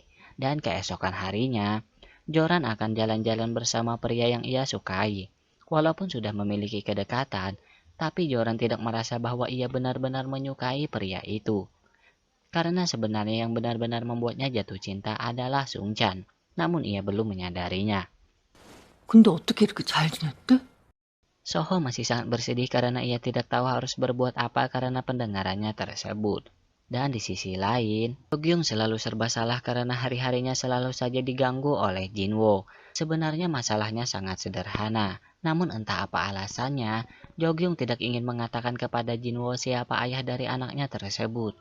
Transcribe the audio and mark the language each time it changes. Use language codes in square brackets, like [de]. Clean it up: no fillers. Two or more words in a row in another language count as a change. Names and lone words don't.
[id] Dan keesokan harinya, Joran akan jalan-jalan bersama pria yang ia sukai. Walaupun sudah memiliki kedekatan, tapi Joran tidak merasa bahwa ia benar-benar menyukai pria itu. Karena sebenarnya yang benar-benar membuatnya jatuh cinta adalah Sungchan. Namun ia belum menyadarinya. [ko] 근데 어떻게 이렇게 잘 지냈대? [id] Soho masih sangat bersedih karena ia tidak tahu harus berbuat apa karena pendengarannya tersebut. Dan di sisi lain, Jogyung selalu serba salah karena hari-harinya selalu saja diganggu oleh Jinwo. Sebenarnya masalahnya sangat sederhana. Namun entah apa alasannya, Jogyung tidak ingin mengatakan kepada Jinwo siapa ayah dari anaknya tersebut.